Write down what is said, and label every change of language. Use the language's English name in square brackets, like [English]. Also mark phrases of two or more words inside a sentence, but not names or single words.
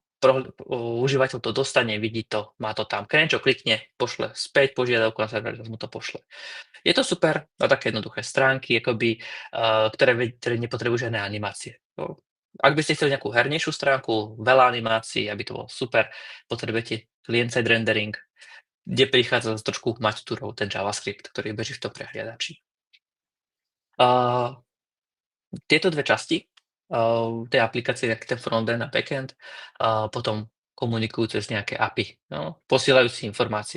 [Slovak] Užívateľ to dostane, vidí to, má to tam. Keď niečo klikne, pošle späť požiadavku na server, mu to pošle. Je to super na také jednoduché stránky, akoby, ktoré nepotrebujú žiadne animácie. Jo. Ak by ste chceli nejakú hernejšiu stránku, veľa animácií, aby to bolo super, potrebujete [English] client-side rendering, [Slovak] kde prichádza trošku maťturou ten JavaScript, ktorý beží v tom prehliadači. Tieto dve časti tej aplikácie, jak ten frontend a backend, potom komunikujú cez nejaké API, no, posielajú si informácie.